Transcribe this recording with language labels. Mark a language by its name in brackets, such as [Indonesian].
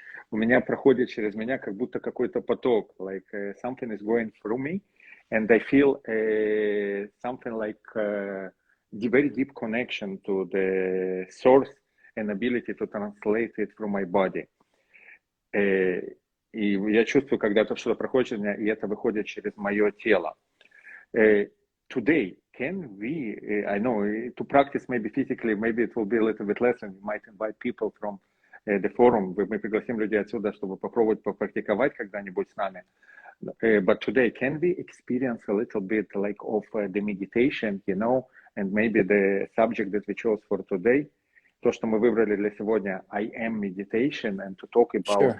[Russian] У меня проходит через меня как будто какой-то поток, [English] like something is going through me, and I feel something like very deep connection to the source and ability to translate it through my body. [Russian] И я чувствую, когда это что-то проходит через меня, и это выходит через мое тело. [English] Today, can we, I know, to practice maybe physically, maybe it will be a little bit less, and we might invite people from the forum, [Russian] мы пригласим людей отсюда, чтобы попробовать попрактиковать когда-нибудь с нами. [English] But today, can we experience a little bit like of the meditation, and maybe the subject that we chose for today, [Russian] то, что мы выбрали для сегодня, [English] I am meditation, and to talk about